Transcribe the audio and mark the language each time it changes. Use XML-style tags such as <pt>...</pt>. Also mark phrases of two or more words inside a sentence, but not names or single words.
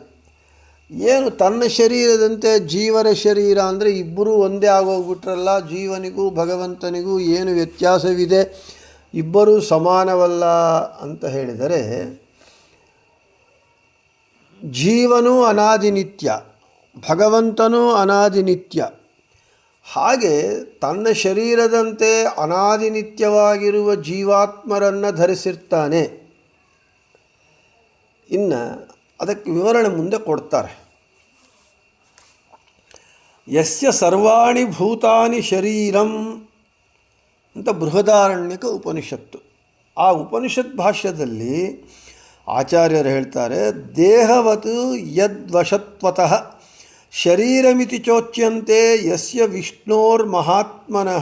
<kn>ಏನು ತನ್ನ ಶರೀರದಂತೆ ಜೀವರ ಶರೀರ ಅಂದರೆ ಇಬ್ಬರೂ ಒಂದೇ ಆಗೋಗ್ಬಿಟ್ರಲ್ಲ, ಜೀವನಿಗೂ ಭಗವಂತನಿಗೂ ಏನು ವ್ಯತ್ಯಾಸವಿದೆ, ಇಬ್ಬರೂ ಸಮಾನವಲ್ಲ ಅಂತ ಹೇಳಿದರೆ, ಜೀವನೂ ಅನಾದಿನಿತ್ಯ, ಭಗವಂತನೂ ಅನಾದಿನಿತ್ಯ. ಹಾಗೆ ತನ್ನ ಶರೀರದಂತೆ ಅನಾದಿನಿತ್ಯವಾಗಿರುವ ಜೀವಾತ್ಮರನ್ನು ಧರಿಸಿರ್ತಾನೆ. ಇನ್ನು ಅದಕ್ಕೆ ವಿವರಣೆ ಮುಂದೆ ಕೊಡ್ತಾರೆ.</kn> <sa>ಯಸ್ಯ ಸರ್ವಾಣಿ ಭೂತಾನಿ ಶರೀರಂ</sa> <kn>ಅಂತ ಬೃಹದಾರಣ್ಯಕ ಉಪನಿಷತ್ತು. ಆ ಉಪನಿಷತ್ ಭಾಷ್ಯದಲ್ಲಿ ಆಚಾರ್ಯರು ಹೇಳ್ತಾರೆ,</kn> <sa>ದೇಹವತ್ ಯದ್ವಶತ್ವತಃ ಶರೀರಮಿತಿ ಚೋಚ್ಯಂತೆ ಯಸ್ಯ ವಿಷ್ಣೋರ್ಮಹಾತ್ಮನಃ.</sa>